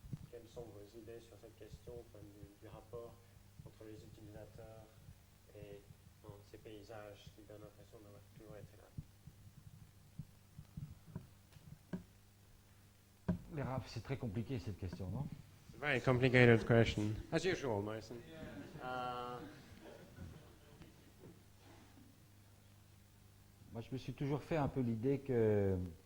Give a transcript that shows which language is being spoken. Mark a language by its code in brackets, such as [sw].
[fr] Quelles sont vos idées sur cette question, du rapport entre les utilisateurs et ces paysages qui donnent l'impression d'avoir toujours été là? C'est très compliqué cette question, non? [en] It's a very complicated question, as usual, Morrison. [fr] Moi, je me suis toujours fait un peu l'idée que...